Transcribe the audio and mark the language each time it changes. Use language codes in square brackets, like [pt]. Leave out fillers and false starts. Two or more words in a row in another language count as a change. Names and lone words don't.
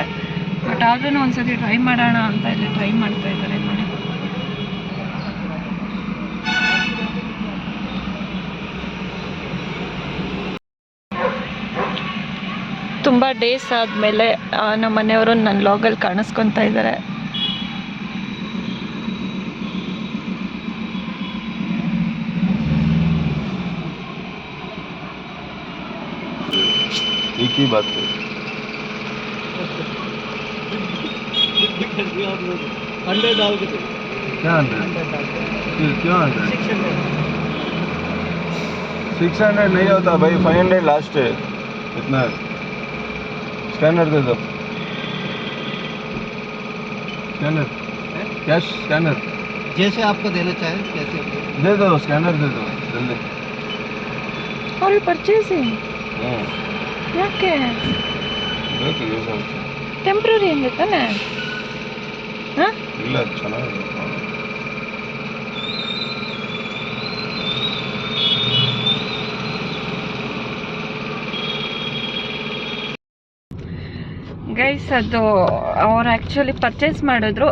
[kn] ಬಟ್ ಆದ್ರೂ ಒಂದ್ಸತಿ ಟ್ರೈ ಮಾಡೋಣ ಅಂತ ಇಲ್ಲಿ ಟ್ರೈ ಮಾಡ್ತಾ ಇದ್ದಾರೆ ನೋಡಿ. ತುಂಬ ಡೇಸ್ ಆದಮೇಲೆ ನಮ್ಮ ಮನೆಯವರು ನನ್ನ ಲಾಗಲ್ಲಿ ಕಾಣಿಸ್ಕೊತಾ ಇದ್ದಾರೆ. [hi] एक ही बात है। क्या 600 नहीं होता भाई, 500 लास्ट है। इतना स्कैनर दे दो, [en] scanner cash scanner [hi] जैसे आपको देना चाहे कैसे दे दो, स्कैनर दे दो जल्दी। [kn] और ಪರ್ಚೇಸಿಂಗ್ ಯಾಕೆ ಬೇಕು ಯೂಸ್ ಆಗುತ್ತೆ, ಟೆಂಪ್ರರಿ ಹಂಗೆ ತಾನೆ. ಹಾಂ, ಇಲ್ಲ ಚೆನ್ನಾಗಿದೆ. ಗೈಸ್, ಅದು ಅವ್ರು [en] actually purchase [kn] ಮಾಡಿದ್ರು.